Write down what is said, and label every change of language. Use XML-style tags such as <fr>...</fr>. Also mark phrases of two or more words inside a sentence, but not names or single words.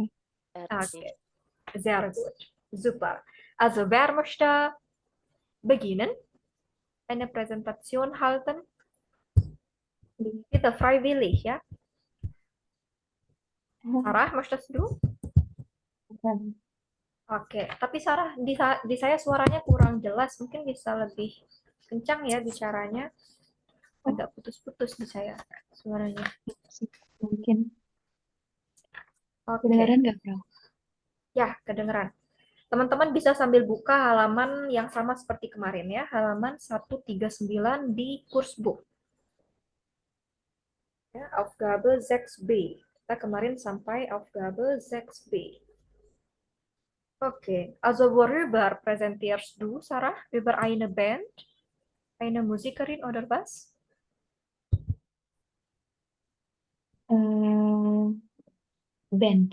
<de>Okay, sehr gut. Super. Also, wer möchte beginnen? Eine Präsentation halten? Bitte freiwillig, ya. Sarah, möchtest du?</de> <id>Oke, tapi Sarah, di saya suaranya kurang jelas. Mungkin bisa lebih kencang ya bicaranya. Agak putus-putus di saya suaranya. Mungkin Oke, kedengaran nggak, Bro? ya kedengeran. Teman-teman bisa sambil buka halaman yang sama seperti kemarin ya, halaman 139 di Kursbuch. Ya, Aufgabe 6b. Kita kemarin sampai Aufgabe 6b.</id> <de>Okay, also worüber präsentierst du, Sarah? Über eine Band? Eine Musikerin oder was? Band.</de>